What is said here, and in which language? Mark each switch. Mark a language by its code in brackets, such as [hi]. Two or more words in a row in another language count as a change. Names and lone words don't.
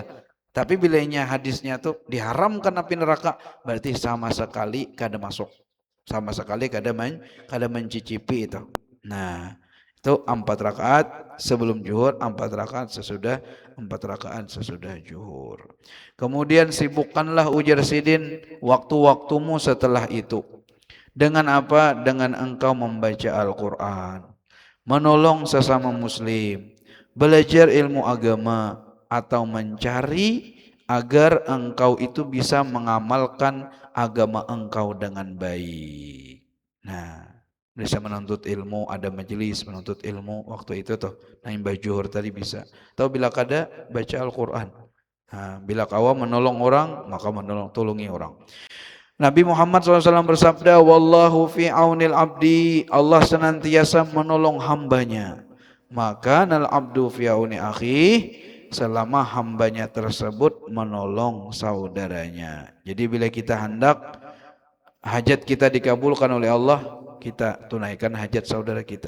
[id] Tapi bilanya hadisnya tuh diharamkan api neraka, berarti sama sekali kada masuk. Sama sekali kada mencicipi itu. Nah, itu 4 rakaat sebelum zuhur, 4 rakaat sesudah, 4 rakaat sesudah zuhur. Kemudian sibukkanlah [bjn] ujar Sidin [id] waktu-waktumu setelah itu. Dengan apa? Dengan engkau membaca Al-Quran, menolong sesama muslim, belajar ilmu agama, atau mencari agar engkau itu bisa mengamalkan agama engkau dengan baik. Nah, bisa menuntut ilmu, ada majelis menuntut ilmu waktu itu tuh. [bjn] Nah, imbah zuhur tadi bisa. Atau bila kada baca Al-Quran. Nah, bila kawa menolong orang, maka tolongi orang. [id] Nabi Muhammad SAW bersabda, [ar] wallahu fi aunil abdi, [id] Allah senantiasa menolong hambanya. [ar] Maka nal abdu fi auni akhi, [id] selama hambanya tersebut menolong saudaranya. Jadi bila kita hendak hajat kita dikabulkan oleh Allah, kita tunaikan hajat saudara kita.